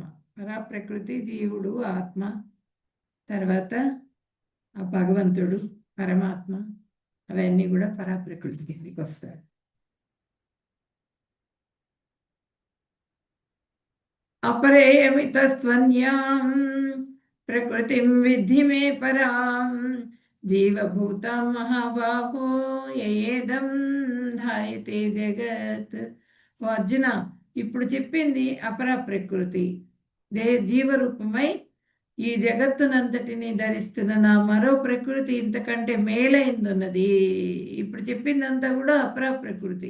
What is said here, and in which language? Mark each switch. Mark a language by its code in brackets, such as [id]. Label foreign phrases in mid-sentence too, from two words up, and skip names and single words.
[te] పరాప్రకృతి జీవుడు, ఆత్మ, తర్వాత ఆ భగవంతుడు, పరమాత్మ, అవన్నీ కూడా పరాప్రకృతి కిందికి వస్తాయి. [sa] अपरेयमितस्त्वन्यां प्रकृतिं विद्धि मे परां जीवभूतां महाबाहो येदं ధాయతే జగత్. [te] ఓ అర్జున, ఇప్పుడు చెప్పింది అపర ప్రకృతి జీవరూపమై ఈ జగత్తునంతటిని ధరిస్తున్న నా మరో ప్రకృతి ఇంతకంటే మేలైందున్నది. ఇప్పుడు చెప్పిందంతా కూడా అపర ప్రకృతి.